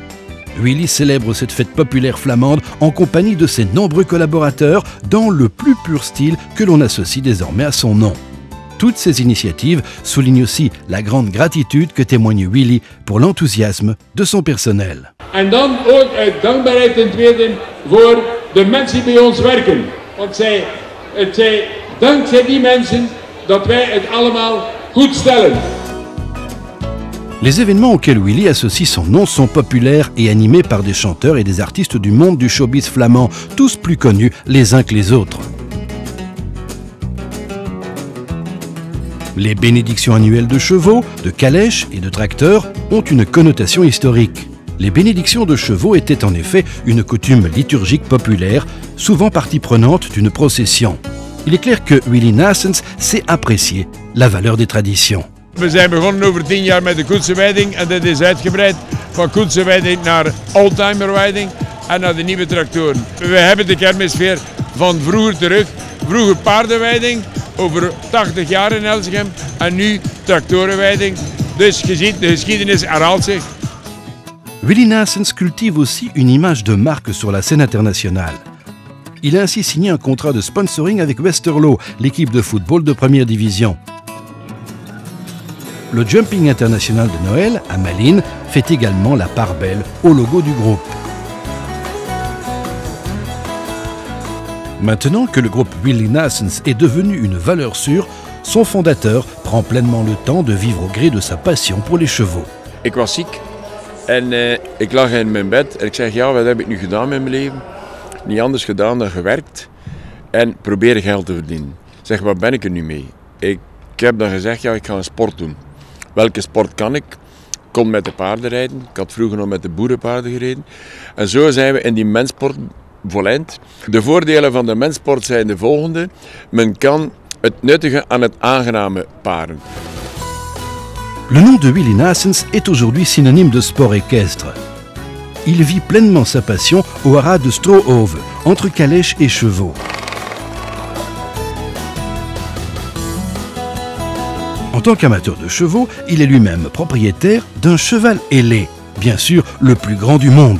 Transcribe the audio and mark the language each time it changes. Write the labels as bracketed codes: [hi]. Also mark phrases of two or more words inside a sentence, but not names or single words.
[fr] Willie célèbre cette fête populaire flamande en compagnie de ses nombreux collaborateurs dans le plus pur style que l'on associe désormais à son nom. Toutes ces initiatives soulignent aussi la grande gratitude que témoigne Willie pour l'enthousiasme de son personnel. [nl] En dan ook uit dankbaarheid ten tweede voor de mensen die bij ons werken. Want het zij dankzij die mensen dat wij het allemaal goed stellen. [fr] Les événements auxquels Willie associe son nom sont populaires et animés par des chanteurs et des artistes du monde du showbiz flamand, tous plus connus les uns que les autres. Les bénédictions annuelles de chevaux, de calèches et de tracteurs ont une connotation historique. Les bénédictions de chevaux étaient en effet une coutume liturgique populaire, souvent partie prenante d'une procession. Il est clair que Willie Naessens sait apprécier la valeur des traditions. [nl] We zijn begonnen over 10 jaar met de koetsenweiding en dat is uitgebreid van koetsenweiding naar oldtimerweiding en naar de nieuwe tractoren. We hebben de kermisfeer van vroeger terug. Vroeger paardenweiding, over 80 jaar in Elsegem en nu tractorenweiding. Dus je ziet, de geschiedenis herhaalt zich. [fr] Willie Naessens cultive aussi une image de marque sur la scène internationale. Il a ainsi signé un contrat de sponsoring avec Westerlo, l'équipe de football de première division. Le Jumping International de Noël, à Malines, fait également la part belle au logo du groupe. Maintenant que le groupe Willie Naessens est devenu une valeur sûre, son fondateur prend pleinement le temps de vivre au gré de sa passion pour les chevaux. [nl] Ik was ziek en ik lag in mijn bed en ik zeg ja, wat heb ik nu gedaan met mijn leven? Niet anders gedaan dan gewerkt en proberen geld te verdienen. Ik zeg, wat ben ik er nu mee? Ik heb dan gezegd, ja, ik ga een sport doen. Welke sport kan ik? Ik kon met de paarden rijden. Ik had vroeger nog met de boerenpaarden gereden. En zo zijn we in die menssport voleind. De voordelen van de menssport zijn de volgende. Men kan het nuttige aan het aangename paren. [fr] Le nom de Willie Naessens est aujourd'hui synonyme de sport équestre. Il vit pleinement sa passion au haras de Strohove, entre calèches et chevaux. En tant qu'amateur de chevaux, il est lui-même propriétaire d'un cheval ailé, bien sûr le plus grand du monde.